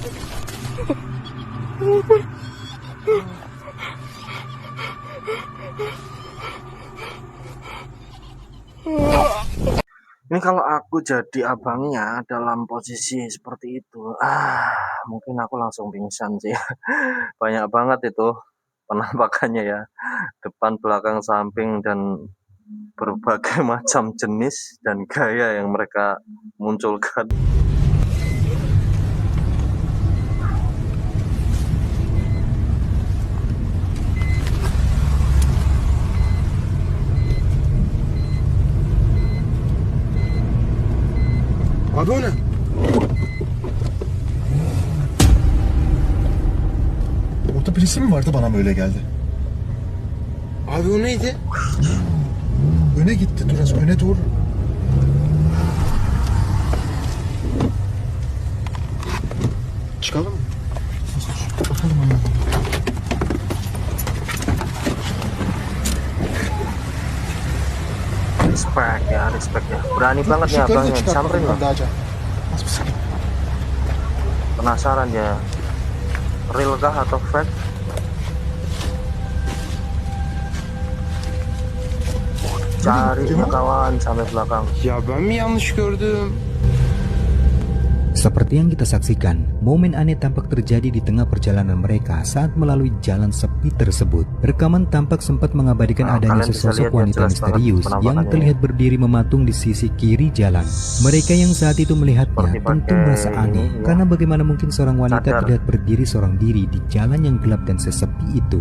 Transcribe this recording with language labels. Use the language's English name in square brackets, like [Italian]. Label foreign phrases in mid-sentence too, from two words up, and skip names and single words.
[Indonesian] Ini kalau aku jadi abangnya dalam posisi seperti itu, mungkin aku langsung pingsan sih. Banyak banget itu penampakannya ya, depan, belakang, samping, dan berbagai macam jenis dan gaya yang mereka munculkan. [Turkish] Abi o ne? Orada birisi mi vardı bana mı öyle geldi? Abi o neydi? Öne gitti Duras, öne doğru. Çıkalım mı? Bakalım ona. [Indonesian] Respect ya. Berani banget nih abangnya, samperin loh. Penasaran ya, real kah atau fake? Cari kawan sampai belakang. [Turkish] Ya ben mi yanlış gördüm? [Indonesian] Seperti yang kita saksikan, momen aneh tampak terjadi di tengah perjalanan mereka saat melalui jalan sepi tersebut. Rekaman tampak sempat mengabadikan adanya sesosok wanita misterius yang terlihat berdiri mematung di sisi kiri jalan. Mereka yang saat itu melihatnya tentu merasa aneh, karena bagaimana mungkin seorang wanita terlihat berdiri seorang diri di jalan yang gelap dan sesepi itu.